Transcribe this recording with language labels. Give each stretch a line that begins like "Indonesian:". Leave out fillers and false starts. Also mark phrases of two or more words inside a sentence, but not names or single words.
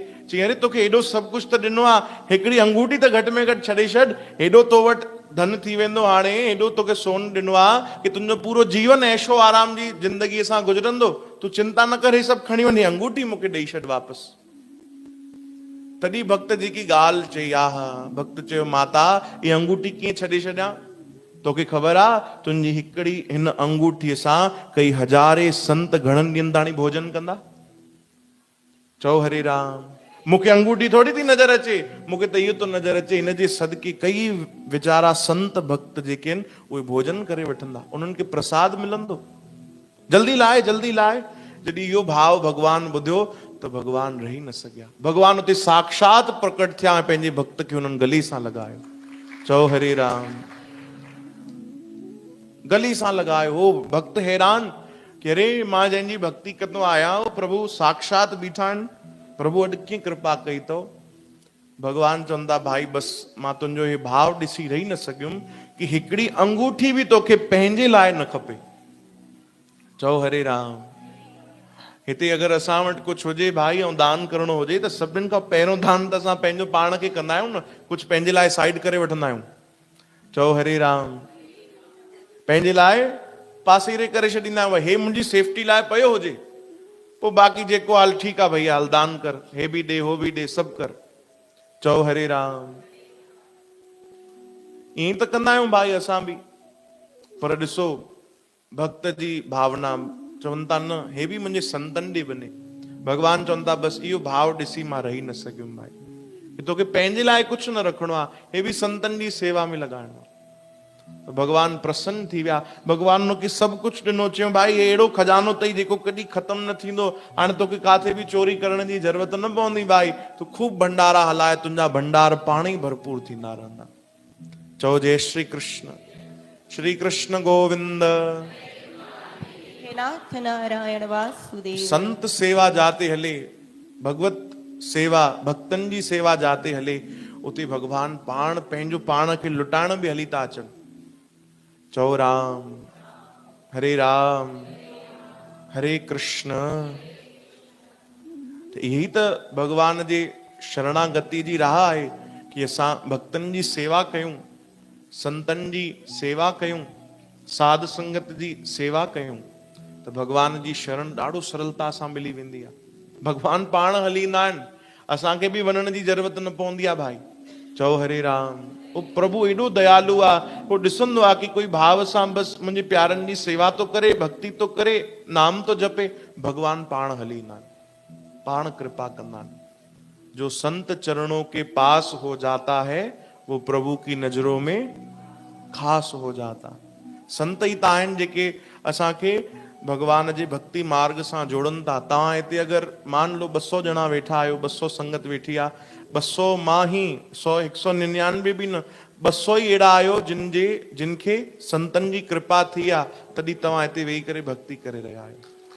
Sindhi: चई अरे तोखे हेॾो सभु कुझु त ॾिनो आहे, हिकिड़ी अंगूठी त घटि में घटि छॾे छॾ, हेॾो तो वटि धन थी वेंदो, हाणे हेॾो तोखे सोन ॾिनो आहे कि तुंहिंजो पूरो जीवन ऐशो आराम जी ज़िंदगीअ सां गुज़रंदो, तूं चिंता न कर, हे सभु खणी वञे, अंगूठी मूंखे ॾेई छॾ वापसि। तॾहिं भक्त जेकी ॻाल्हि चई, हा भक्त चयो माता इहा अंगूठी कीअं छॾे छॾियां, तोखे ख़बर आहे तुंहिंजी हिकिड़ी हिन अंगूठीअ सां कई हज़ारे संत घणनि ॾींहंनि ताणी भोजन कंदा। चओ हरे राम। मूंखे अंगूठी थोड़ी थी नज़र अचे, मूंखे त इहो तो नज़र अचे हिन जे सदके कई वीचारा संत भक्त जेके आहिनि उहे भोजन करे वठंदा, उन्हनि खे प्रसाद मिलंदो। जल्दी लाहे जल्दी लाहे। जॾहिं इहो भाव भगवान ॿुधियो त भगवान रही न सघिया। भगवान उते साक्षात प्रकट थिया ऐं पंहिंजे भक्त खे उन्हनि गली सां लॻायो। चओ हरे राम। गली सां लॻायो। हो भक्त हैरान कि अरे मां जंहिंजी भक्ति कंदो आहियां उहो प्रभु साक्षात बीठा आहिनि, प्रभु अॼु कीअं कृपा कई अथव। भगवान चवंदा भाई बसि मां तुंहिंजो हे भाव ॾिसी रही न सघियुमि कि हिकिड़ी अंगूठी बि तोखे पंहिंजे लाइ न खपे। चओ हरे राम। हिते अगरि असां वटि कुझु हुजे भाई ऐं दान करणो हुजे त सभिनि खां पहिरियों दान त असां पंहिंजो पाण खे कंदा आहियूं न, कुझु पंहिंजे लाइ साइड करे वठंदा आहियूं। चओ हरे राम। पंहिंजे लाइ पासीरे करे छॾींदा आहियूं, हे मुंहिंजी सेफ्टी लाइ पियो हुजे, पोइ बाक़ी जेको हाल ठीकु आहे भैया, हल दान कर, हे बि ॾे हो बि ॾे, सभु कर। चओ हरे राम। ईअं त कंदा आहियूं भाई असां बि, पर ॾिसो भक्त जी भावना चवनि था न हे बि मुंहिंजे संतनि ॾे वञे। भगवान चवनि था बसि इहो भाव ॾिसी मां रही न सघियुमि भाई, कि तोखे पंहिंजे लाइ कुझु न रखिणो आहे, हे बि संतनि जी सेवा में लॻाइणो आहे। तो भगवान प्रसन्न थी विया। भगवान नो की सब कुछ ॾिनो, चयो भाई अहिड़ो खजानो अथई जेको कॾहिं ख़त्म न थींदो, हाणे तोखे काथे बि चोरी करण जी ज़रूरत न पवंदी भाई, तूं खूब भंडारा हलाए, तुंहिंजा भंडार पाण ई भरपूर थींदा रहंदा। चओ जय श्री कृष्ण। श्री कृष्ण गोविंद। हे नाथ नारायण वासुदेव। संत सेवा जाते हले, भगवत सेवा भक्तन जी सेवा जाते हले, उते भगवान पाण पंहिंजो पाण खे लुटाइण बि हली था अचनि। चओ राम हरे राम हरे कृष्ण।
Hindi: यही तो
Sindhi: भगवान जे शरणागति जी राह आहे कि असां भक्तन जी सेवा कयूं, संतन जी सेवा कयूं, साध संगत जी सेवा कयूं, तो भगवान जी शरण ॾाढो सरलता सां मिली वेंदी आहे। भगवान पाण हली ईंदा आहिनि, असांखे बि वञण जी ज़रूरत न पवंदी आहे भाई। चओ हरे राम। वो प्रभु एॾो दयालु आहे, वो ॾिसंदो आहे कि कोई भाव सां बसि मुंहिंजे प्यारनि जी सेवा तो करे, भक्ति तो करे, नाम तो जपे, भगवान पाण हली ईंदा आहिनि, पाण कृपा कंदा आहिनि।
Hindi: जो संत चरणों के पास हो जाता है वो प्रभु की नजरों में खास हो जाता।
Sindhi: संत ई त आहिनि जेके असांखे भगवान जे भक्ति मार्ग सां जोड़नि था। तव्हां हिते अगरि
Hindi: मान लो
Sindhi: 200 ॼणा वेठा आहियो, 200 संगत वेठी आहे, 200 मां ही 100 199 बि न, 200 ई अहिड़ा आहियो जिनखे संतन जी कृपा थी आहे, तॾहिं तव्हां हिते वेही करे भक्ति करे रहिया आहियो।